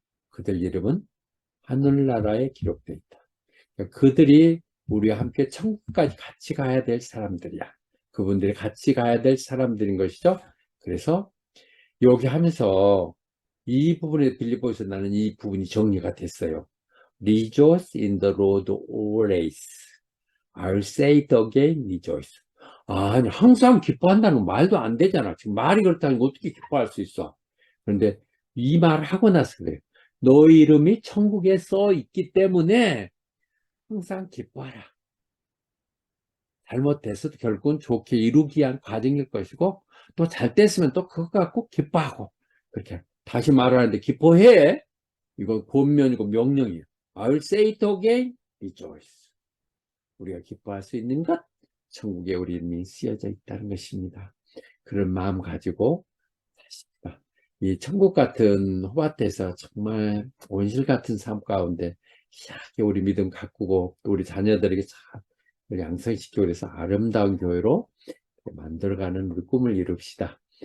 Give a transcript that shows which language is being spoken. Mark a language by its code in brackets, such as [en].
[ko] 그들 이름은 하늘나라에 기록되어 있다. 그러니까 그들이 우리와 함께 천국까지 같이 가야 될 사람들이야. 그분들이 같이 가야 될 사람들인 것이죠. 그래서 여기 하면서 이 부분에 빌립보에서 나는 이 부분이 정리가 됐어요. [en] Rejoice in the Lord always. I'll say it again, rejoice. [ko] 아니, 항상 기뻐한다는 건 말도 안 되잖아. 지금 말이 그렇다는 거 어떻게 기뻐할 수 있어? 그런데 이 말을 하고 나서 그래요. 너 이름이 천국에 써 있기 때문에 항상 기뻐하라. 잘못됐어도 결국은 좋게 이루기 위한 과정일 것이고, 또 잘 됐으면 또 그거 갖고 기뻐하고, 그렇게 다시 말하는데 기뻐해. 이거 권면이고 명령이에요. [en] I'll say it again, rejoice. [ko] 우리가 기뻐할 수 있는 것, 천국에 우리 이름이 쓰여져 있다는 것입니다. 그런 마음 가지고 사십시다. 이 천국 같은 호밭에서 정말 온실 같은 삶 가운데 희하게 우리 믿음 가꾸고 또 우리 자녀들에게 잘 양성시키고 그래서 아름다운 교회로 만들어가는 우리 꿈을 이룹시다.